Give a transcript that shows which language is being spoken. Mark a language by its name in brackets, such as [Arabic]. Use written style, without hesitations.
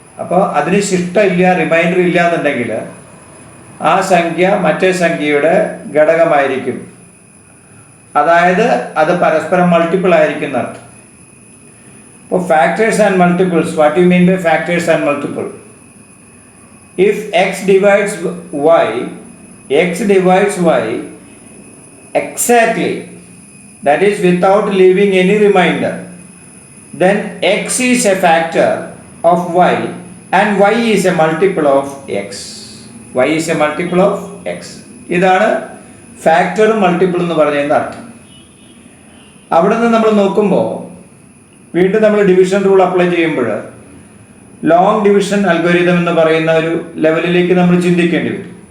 [Malayalam] അപ്പോൾ അതിന് ശിഷ്ടം ഇല്ല, റിമൈൻഡർ ഇല്ല എന്നുണ്ടെങ്കിൽ ആ സംഖ്യ മറ്റേ സംഖ്യയുടെ ഘടകമായിരിക്കും, അതായത് അത് പരസ്പരം മൾട്ടിപ്പിൾ ആയിരിക്കും എന്നർത്ഥം. [English] ഇപ്പോൾ factors and multiples, what you mean by factors and multiple? If x divides y exactly, that is without leaving any remainder, then x is a factor of y and y is a multiple of x. y is a multiple of x. [Malayalam] ഇതാണ് ഫാക്ടറും multiple എന്ന് പറഞ്ഞതിൻ്റെ അർത്ഥം. അവിടെ നിന്ന് നമ്മൾ നോക്കുമ്പോൾ വീണ്ടും നമ്മൾ ഡിവിഷൻ റൂൾ അപ്ലൈ ചെയ്യുമ്പോൾ ലോങ് ഡിവിഷൻ അൽഗോരിതം എന്ന് പറയുന്ന ഒരു ലെവലിലേക്ക് നമ്മൾ ചിന്തിക്കേണ്ടി വരും.